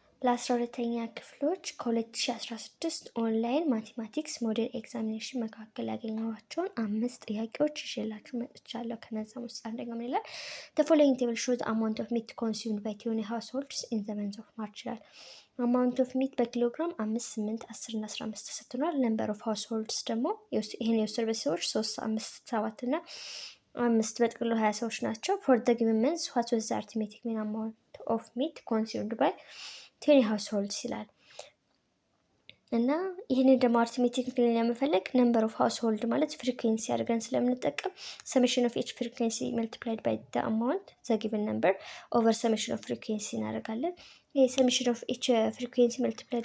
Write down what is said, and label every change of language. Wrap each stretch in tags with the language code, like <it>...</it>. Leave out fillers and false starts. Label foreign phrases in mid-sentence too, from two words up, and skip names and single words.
<am>ለ12ኛ ክፍሎች ከ2016</am> <en>online mathematics model examination</en> <am>መካከል ያገኘኋቸውን 5 ጥያቄዎች ይዤላችሁ መጥቻለሁ። ከነዛም ውስጥ አንደኛው ምን ይላል?</am> <en>The following table shows amount of meat consumed by 20 households in the month of March ይላል። amount of meat</en> <am>በኪሎግራም 5፣ 8፣ 10 እና 15 ተሰጥቷል።</am> <en>number of households</en> <am>ደግሞ ይሄን የወሰዱ ሰዎች 3፣ 5፣ 7 እና 5 በጥቅሉ 20 ሰዎች ናቸው።</am> <en>for the given month what was the arithmetic mean amount of meat consumed by 20 households</en> <am>ይላል። እና ይሄንን ደግሞ</am> <en>arithmetic clean ለመፈለግ number of household</en> <am>ማለት ፍሪኩዌንሲ አድርገን ስለምንጠቀም</am> <en>summation of each frequency multiplied by the amount the given number over summation of frequency</en> <am>እናደርጋለን። ይሄ</am> <en>summation of each frequency multiplied</en>